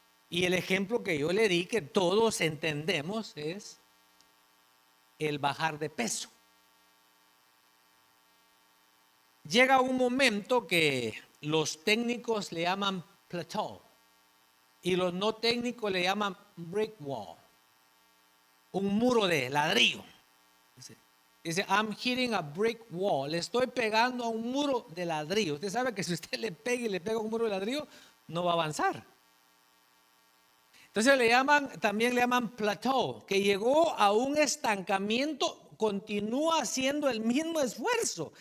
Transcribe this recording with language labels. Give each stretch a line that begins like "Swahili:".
Spanish: Y el ejemplo que yo le di, que todos entendemos, es el bajar de peso. Llega un momento que los técnicos le llaman plateau y los no técnicos le llaman brick wall, un muro de ladrillo.
English: Dice, I'm hitting a brick wall.
Spanish: Le estoy pegando a un muro de ladrillo. Usted sabe que si usted le pega a un muro de ladrillo, no va a avanzar. Entonces también le llaman plateau, que llegó a un estancamiento, continúa haciendo el mismo esfuerzo.